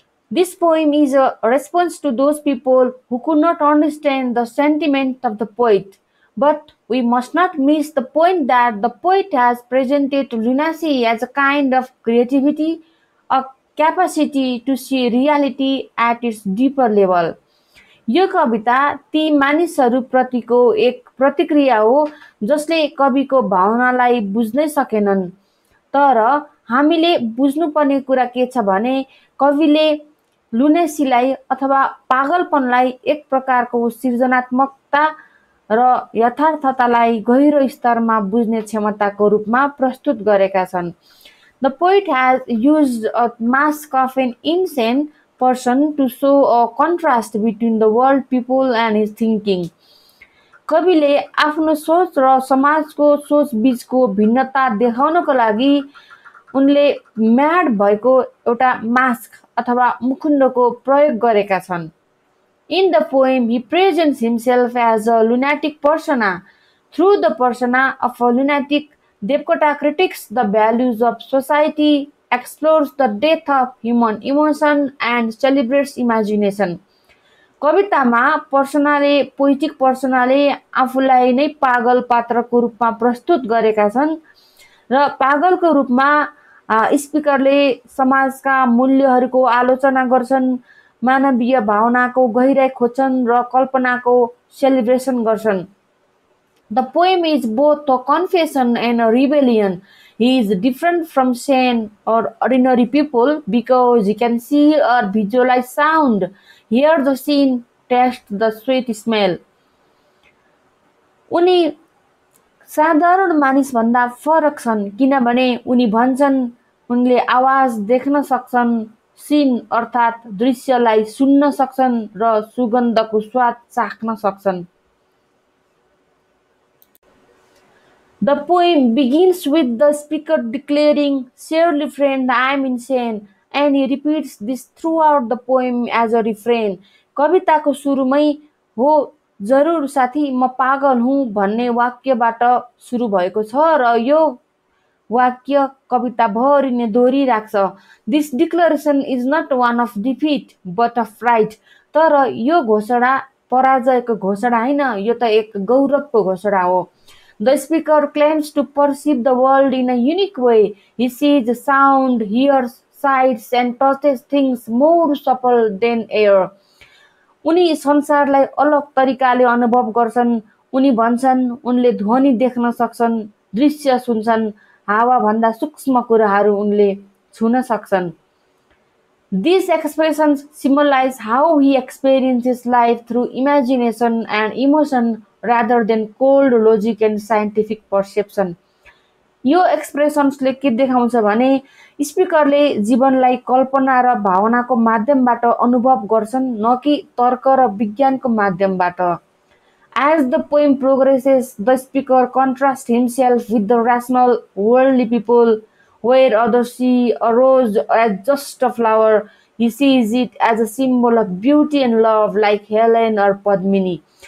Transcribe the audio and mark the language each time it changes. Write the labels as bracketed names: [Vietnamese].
[English] This poem is a response to those people who could not understand the sentiment of the poet. But we must not miss the point that the poet has presented lunacy as a kind of creativity, a capacity to see reality at its deeper level. [Nepali] यो कविता ती मानिसहरूप्रतिको एक प्रतिक्रिया हो जसले कविको भावनालाई बुझ्नै सकेनन्। तर हामीले बुझ्नुपर्ने कुरा के छ भने कविले लुनेसीलाई अथवा पागलपनलाई एक प्रकारको सृजनात्मकता र यथार्थतालाई गहिरो स्तरमा बुझ्ने क्षमताको रूपमा प्रस्तुत गरेका छन्। [English] The poet has used a mask of an insane person to show a contrast between the world people and his thinking. [Nepali] कविले आफ्नो सोच र समाजको सोच बीचको भिन्नता देखाउनको लागि उनले म्याड भएको एउटा मास्क अथवा मुखुण्डको प्रयोग गरेका छन्। [English] In the poem, he presents himself as a lunatic persona. Through the persona of a lunatic, Devkota critiques the values of society, explores the depth of human emotion, and celebrates imagination. [Nepali] कवितामा पर्सनाले poetic पर्सनाले आफूलाई नै पागल पात्रको रूपमा प्रस्तुत गरेका छन् र पागलको रूपमा स्पिकरले समाजका मूल्यहरूको आलोचना गर्छन्, मानवीय भावनाको गहिराई खोज्छन् र कल्पनाको सेलिब्रेसन गर्छन्। [English] The poem is both a confession and a rebellion. He is different from sane or ordinary people because he can see or visualize sound, hear the scene, taste the sweet smell. [Nepali] उनी साधारण मानिसभन्दा फरक छन् किनभने उनी भन्छन् उनले आवाज देख्न सक्छन्, सीन अर्थात् दृश्यलाई सुन्न सक्छन् र सुगन्धको स्वाद चाख्न सक्छन्। [English] The poem begins with the speaker declaring, "Surely friend, I am insane," and he repeats this throughout the poem as a refrain. [Nepali] कविताको सुरुमै हो जरुर साथी म पागल हुँ भन्ने वाक्यबाट सुरु भएको छ र यो वाक्य कविताभरि नै दोहोरिराख्छ। [English] This declaration is not one of defeat but of pride. [Nepali] तर यो घोषणा पराजयको घोषणा हैन, यो त एक गौरवको घोषणा हो। [English] The speaker claims to perceive the world in a unique way. He sees sound, hears sights, and touches things more subtle than air. [Nepali] उनी संसारलाई अलग तरिकाले अनुभव गर्छन्। उनी भन्छन् उनले ध्वनि देख्न सक्छन्, दृश्य सुन्छन्, हावा भन्दा सूक्ष्म कुराहरू उनले छुन सक्छन्। [English] These expressions symbolize how he experiences life through imagination and emotion rather than cold logic and scientific perception. [Nepali] यो एक्सप्रेसन्सले के देखाउँछ भने स्पिकरले जीवनलाई कल्पना र भावनाको माध्यमबाट अनुभव गर्छन्, न कि तर्क र विज्ञानको माध्यमबाट। [English] As the poem progresses, the speaker contrasts himself with the rational, worldly people, where others see a rose as just a flower, he sees it as a symbol of beauty and love, like Helen or Padmini.